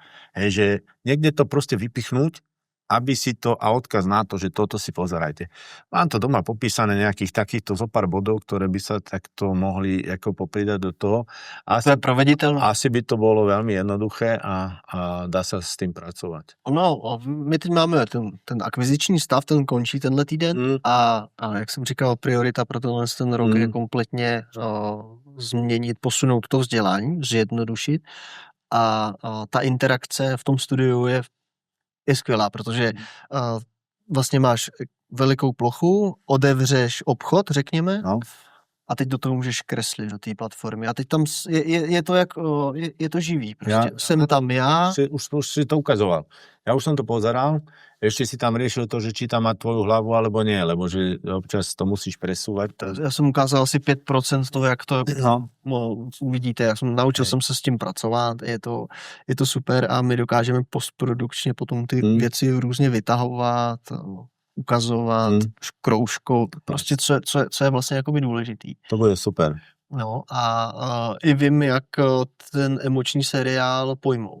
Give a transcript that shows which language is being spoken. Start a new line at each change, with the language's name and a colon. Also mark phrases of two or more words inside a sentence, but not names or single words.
Slovak: Hej, že niekde to proste vypichnúť, aby si to, a odkaz na to, že toto si pozerajte. Mám to doma popísané nejakých takýchto zopár bodov, ktoré by sa takto mohli ako popridať do toho. To je provediteľné. Asi by to bolo veľmi jednoduché a dá sa s tým pracovať.
Czech: No, my teď máme ten akviziční stav, ten končí tenhle týden a jak jsem říkal, priorita pro ten rok je kompletně změnit, posunout to vzdělání, zjednodušit a ta interakce v tom studiu je skvělá, protože vlastně máš velikou plochu, otevřeš obchod, řekněme, a teď do toho můžeš kreslit do té platformy. A teď tam je to jak, je to živý. Prostě. Jsem tam já.
Slovak: Už si to ukazoval. Ja už som to pozeral, ešte si tam riešil to, že či tam má tvoju hlavu alebo nie, lebo že občas to musíš presúvať. Ja som ukázal asi 5% toho, jak to uvidíte. Naučil som sa
Czech: s tím pracovat, je to super a my dokážeme postprodukčně potom ty věci různě vytahovat, ukazovat, kroužkou, prostě co je vlastně jakoby důležitý. To bude super. No a i vím, jak ten emoční seriál pojmout.